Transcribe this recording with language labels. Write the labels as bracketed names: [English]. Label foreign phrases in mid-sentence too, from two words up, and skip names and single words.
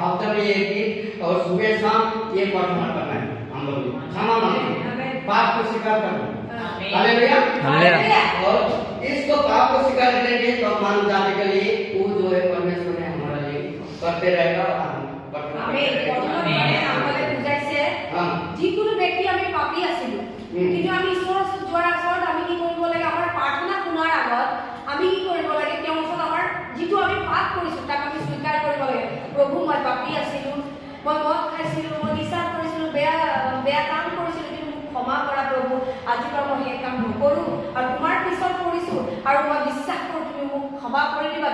[Hindi] हफ्ते में एक दिन और सुबह शाम ये प्रार्थना करना है, हम लोग क्षमा मांगेंगे, पाप को स्वीकार करना। हालेलुया हालेलुया। और इसको पाप को स्वीकार करेंगे तो मान जाने के लिए वो जो है परमेश्वर ने हमारा लिए करते रहेगा और हम [Assamese] যিকোনো ব্যক্তি আমি পাপী আছিলো, কিন্তু আমি ঈশ্বৰৰ যোৱাৰ আগত আমি কি কৰিব লাগে, আমাৰ প্ৰাৰ্থনা শুনাৰ আগত আমি কি কৰিব লাগে, তেওঁৰ ওচৰত আমাৰ যিটো আমি পাপ কৰিছো তাক আমি স্বীকাৰ কৰিব লাগে। প্ৰভু মই পাপী আছিলো, মই মদ খাইছিলো, মই নিচা কৰিছিলো, বেয়া কাম কৰিছিলো, কিন্তু মোক ক্ষমা কৰা প্ৰভু, আজিৰ পৰা মই সেই কাম নকৰো আৰু তোমাৰ পিছত কৰিছো আৰু মই বিশ্বাস কৰো তুমি মোক ক্ষমা কৰি দিবা।